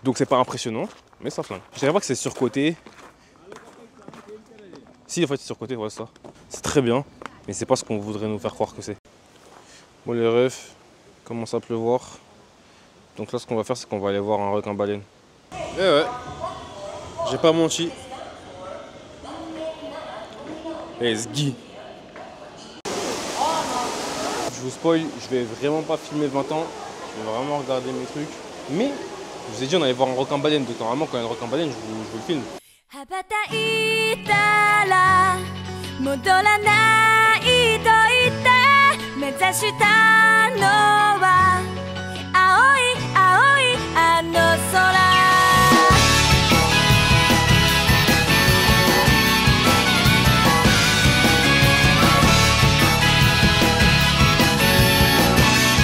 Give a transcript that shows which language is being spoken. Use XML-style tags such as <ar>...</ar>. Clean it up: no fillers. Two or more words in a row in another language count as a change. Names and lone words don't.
<fr>Donc c'est pas impressionnant, mais ça flingue. Je dirais pas que c'est surcoté. Si, en fait, c'est surcoté, voilà ça. C'est très bien, mais c'est pas ce qu'on voudrait nous faire croire que c'est. Bon, les refs, commence à pleuvoir. Donc là, ce qu'on va faire, c'est qu'on va aller voir un requin-baleine. Eh ouais, j'ai pas menti.</fr> <en>Let's go.</en> <fr>Je vous spoil, je vais vraiment pas filmer 20 ans. Je vais vraiment regarder mes trucs. Mais, je vous ai dit, on allait voir un requin-baleine. Donc normalement, quand il y a un requin-baleine, je vous le filme.</fr> <ja>羽ばたいたら戻らないと言って目指したのは青い青いあの空 「</ja>